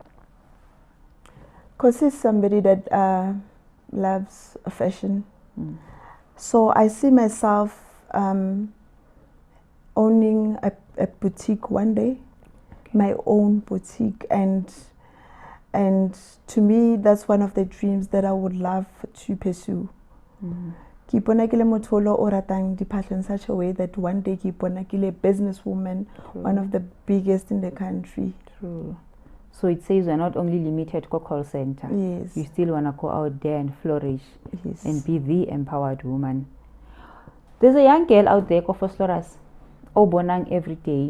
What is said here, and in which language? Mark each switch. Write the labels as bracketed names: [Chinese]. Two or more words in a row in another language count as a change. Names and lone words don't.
[English] Kosi is somebody that loves fashion. So I see myself owning a boutique one day, my own boutique, and to me that's one of the dreams that I would love to pursue. [Tswana] Ke ipona ke le motho o ratang diphahlo [English] in such a way that one day [Tswana] ke ipona ke le [English] businesswoman, one of the biggest in the country. True. So it says you're not only limited to call center. Yes. You still want to go out there and flourish. Yes. And be the empowered woman. There's a young girl out there, Kofosloras, Obonang every day.